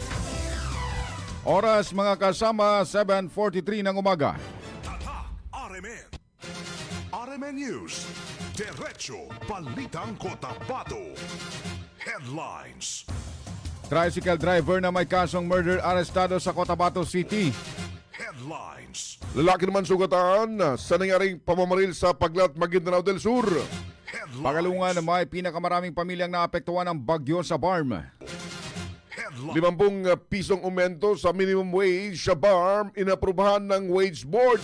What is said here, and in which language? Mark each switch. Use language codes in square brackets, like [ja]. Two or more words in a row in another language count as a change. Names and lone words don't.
[tl] Oras mga kasama, 7:43 ng umaga. Tatak RMN. RMN News. Diretso Balitang Cotabato. Headlines. Tricycle driver na may kasong murder arestado sa Cotabato City. Headlines. Lalaki naman sugatan sa nangyaring pamamaril sa Paglat, Maguindanao del Sur. Headlines. Pagalungan, may pinakamaraming pamilyang naapektuhan ng bagyo sa BARM. Headlines. 50 pisong aumento sa minimum wage sa BARM inaprubahan ng Wage Board.